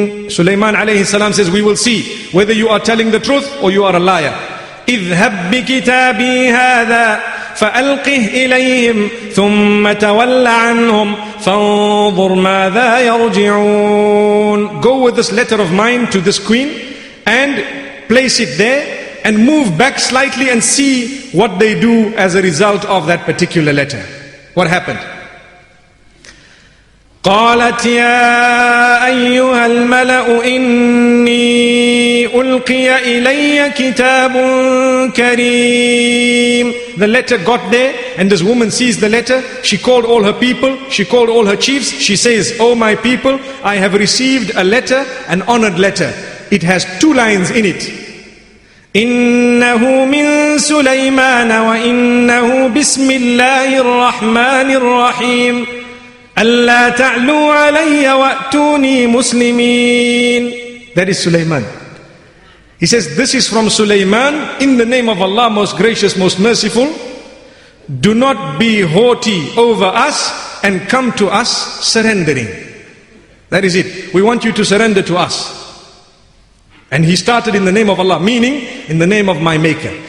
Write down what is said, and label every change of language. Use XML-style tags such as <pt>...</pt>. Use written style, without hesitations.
<en>Sulaiman alayhi salam says, we will see whether you are telling the truth or you are a liar.</en> <ar>اذهب بكتابي هذا فألقه إليهم ثم تول عنهم فانظر ماذا يرجعون.</ar> <en>Go with this letter of mine to this queen and place it there, and move back slightly and see what they do as a result of that particular letter. What happened?</en> <ar>قالت يا أيها الملأ إني ألقي إلي كتاب كريم.</ar> <en>The letter got there, and this woman sees the letter. She called all her people, she called all her chiefs. She says, "Oh my people, I have received a letter, an honored letter. It has 2 lines in it.</en> <ar>إنه من سليمان وإنه بسم الله الرحمن الرحيم ألا تعلوا علي وأتوني مسلمين."</ar> <en>That is Sulaiman. He says, this is from Sulaiman, in the name of Allah, most gracious, most merciful. Do not be haughty over us and come to us surrendering. That is it. We want you to surrender to us. And he started in the name of Allah, meaning in the name of my maker.</en>